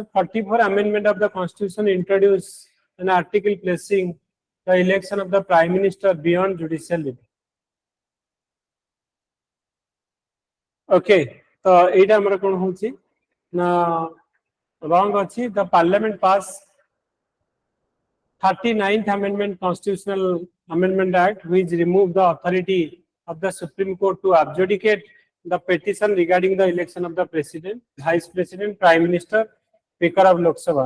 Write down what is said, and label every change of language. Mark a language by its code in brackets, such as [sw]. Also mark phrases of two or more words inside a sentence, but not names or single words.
[en] 44 amendment of the constitution introduced an article placing the election of the prime minister beyond judicial review. Okay, [or] ତ ଏଟା ଆମର କୋଉ ହେଉଛି ନା wrong ଅଛି [en] the parliament passed 39th amendment constitutional amendment act which removed the authority of the supreme court to adjudicate the petition regarding the election of the president, vice president, prime minister, speaker of Lok Sabha.